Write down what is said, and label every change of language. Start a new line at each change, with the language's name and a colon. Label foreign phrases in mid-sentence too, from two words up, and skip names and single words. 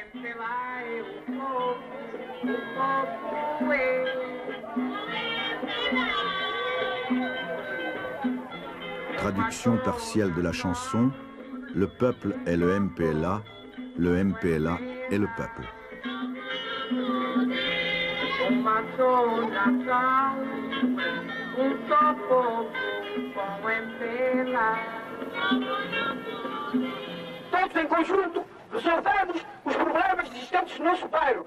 French: Traduction partielle de la chanson, le peuple est le MPLA est le peuple.
Portuguese: Todos em conjunto resolvemos os problemas existentes no nosso bairro.